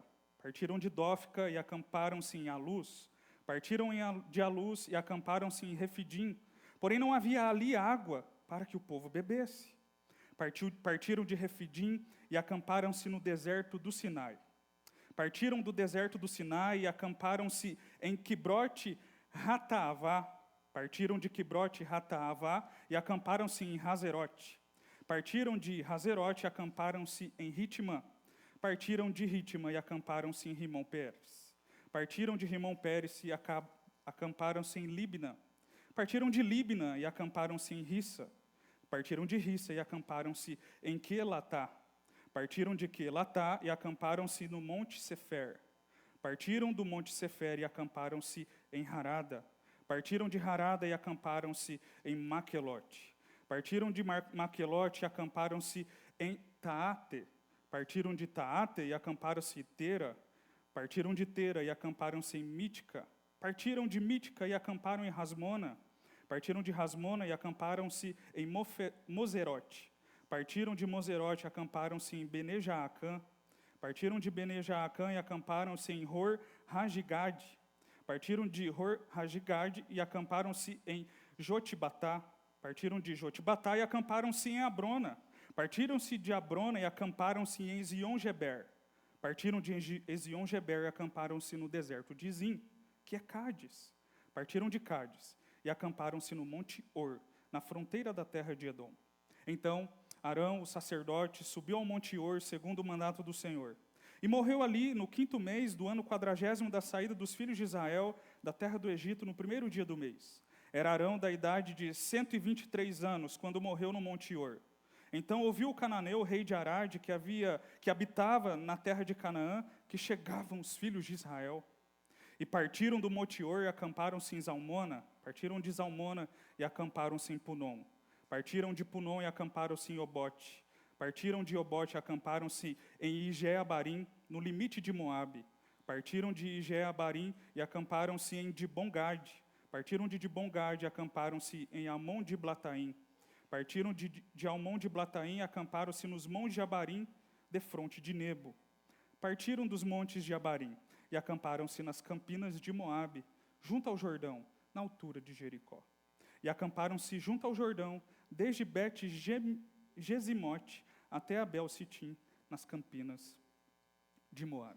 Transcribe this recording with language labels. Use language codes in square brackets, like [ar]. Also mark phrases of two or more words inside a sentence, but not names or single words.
[pt] Partiram de Dófica e acamparam-se em Alus. Partiram de Alus e acamparam-se em Refidim. Porém não havia ali água para que o povo bebesse. Partiram de Refidim e acamparam-se no deserto do Sinai. Partiram do deserto do Sinai e acamparam-se em Quibrote Hataavá. Partiram de Quibrote Hataavá e acamparam-se em Hazerote. Partiram de Hazerote e acamparam-se em Ritmã. Partiram de Ritmã e acamparam-se em Rimon-Pérez. Partiram de Rimon-Pérez e acamparam-se em Libna. Partiram de Libna e acamparam-se em Rissa. Partiram de Rissa e acamparam-se em Quelatá. Partiram de Quelatá e acamparam-se no Monte Sefer. Partiram do Monte Sefer e acamparam-se em Harada. Partiram de Harada e acamparam-se em Maquelote. Partiram de Maquelote e acamparam-se em Taate. Partiram de Taate e acamparam-se em Tera. Partiram de Tera e acamparam-se em Mítica. Partiram de Mítica e acamparam em Rasmona. Partiram de Rasmona e acamparam-se em Moserote. Partiram de Moserote e acamparam-se em Bene-Jaacã. Partiram de Bene-Jaacã e acamparam-se em Hor-Hagigad. Partiram de Hor-Hagigad e acamparam-se em Jotibatá. Partiram de Jotibatá e acamparam-se em Abrona. Partiram-se de Abrona e acamparam-se em Ezion-Geber. Partiram de Ezion-Geber e acamparam-se no deserto de Zim, que é Cádiz. Partiram de Cádiz e acamparam-se no Monte Or, na fronteira da terra de Edom. Então Arão, o sacerdote, subiu ao Monte Or, segundo o mandato do Senhor. E morreu ali no 5º mês do ano 40º da saída dos filhos de Israel da terra do Egito, no 1º dia do mês. Era Arão da idade de 123 anos, quando morreu no Monte Or. Então ouviu o cananeu, rei de Arade, que habitava na terra de Canaã, que chegavam os filhos de Israel. E partiram do Monte Or e acamparam-se em Zalmona. Partiram de Zalmona e acamparam-se em Punom. Partiram de Punom e acamparam-se em Obote. Partiram de Obote e acamparam-se em Ije-Abarim, no limite de Moabe. Partiram de Ije-Abarim e acamparam-se em Dibon-Gade. Partiram de Dibon-Gade e acamparam-se em Amon de Blataim. Partiram de Almon de Blataim e acamparam-se nos montes de Abarim, defronte de Nebo. Partiram dos montes de Abarim e acamparam-se nas campinas de Moabe, junto ao Jordão, na altura de Jericó. E acamparam-se junto ao Jordão, desde Bet-Gesimote até Abel-Sitim, nas campinas de Moabe.